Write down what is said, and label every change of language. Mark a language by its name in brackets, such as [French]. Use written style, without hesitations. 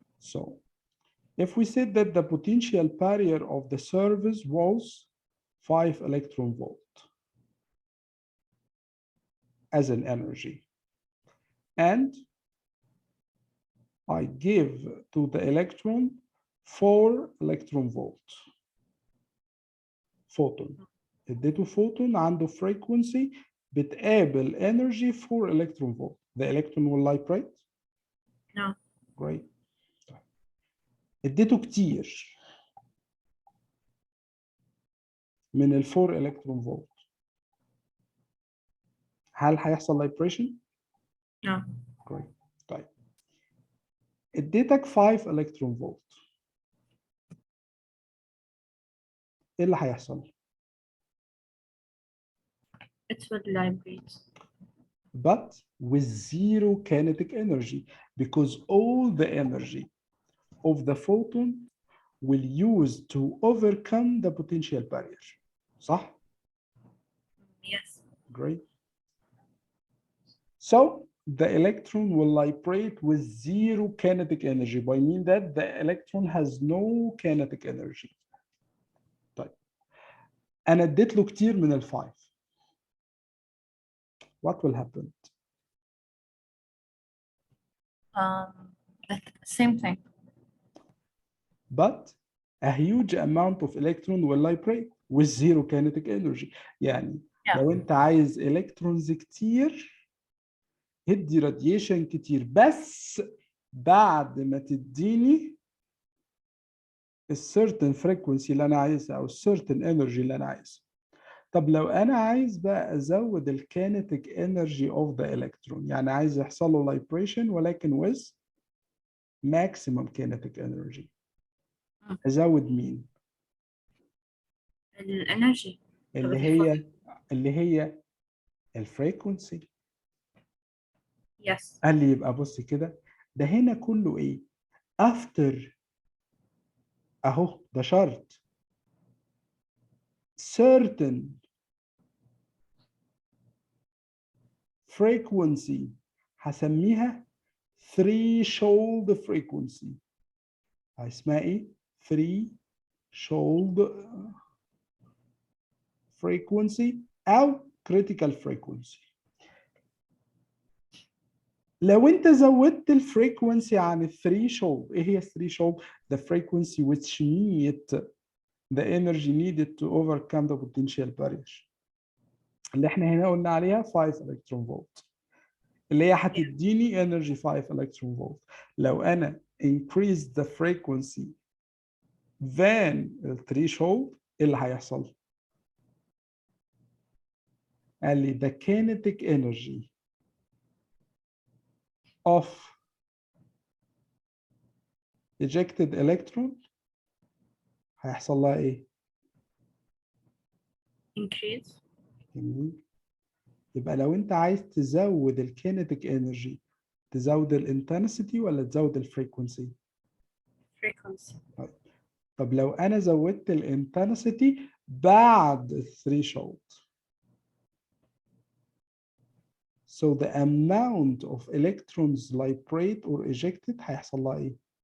[English] So if we said that the potential barrier of the surface was 5 electron volt as an energy, and I give to the electron 4 electron volt photon. [Arabic] اديته photon عنده frequency بتقابل energy 4 electron volt. [English] The electron will liberate. No. Great. [Arabic] اديته كتير من ال 4 electron volt. هل هيحصل liberation؟ [English] No. Great. [Arabic] طيب اديتك 5 electron volt. ايه اللي هيحصل؟ [English] It will vibrate. But with zero kinetic energy, because all the energy of the photon will use to overcome the potential barrier. صح؟ Yes. Great. So the electron will liberate with zero kinetic energy. By mean that the electron has no kinetic energy. [Arabic] طيب أنا اديت له كتير من ال5. [English] What will happen? The same thing. But a huge amount of electron will liberate with zero kinetic energy. [Arabic] يعني [English] Yeah. [Arabic] لو أنت عايز electrons كتير هدي radiation كتير بس بعد ما تديني certain frequency اللي أنا عايزها أو certain energy اللي أنا عايزها. طب لو أنا عايز بقى أزود [English] kinetic energy of the electron [Arabic] يعني عايز يحصل له liberation ولكن [English] with maximum kinetic energy. [Arabic] أزود مين؟ الانرجي اللي هي الفريكونسي. [English] Yes. [Arabic] قال لي يبقى بص كده ده هنا كله ايه؟ after اهو ده شرط certain frequency هسميها threshold frequency. اسمها ايه؟ threshold frequency او critical frequency. لو انت زودت الفريكونسي عن الثريشولد، ايه هي الثريشولد؟ [English] The frequency which meet the energy needed to overcome the potential barrier. [Arabic] اللي احنا هنا قلنا عليها 5 electron volt. اللي هي هتديني energy 5 electron volt. لو انا [English] increase the frequency than the threshold [Arabic] ايه اللي هيحصل؟ قال لي [English] the kinetic energy of ejected electron [Arabic] هيحصل لها ايه؟ [English] Increase. [Arabic] يبقى لو انت عايز تزود الكينيتيك انرجي تزود الانتنسيتي ولا تزود الفريكونسي؟ [English] Frequency. [Arabic] طب لو انا زودت الانتنسيتي بعد الثريشولد [English] so the amount of electrons liberate or ejected [Arabic] هيحصل لها ايه؟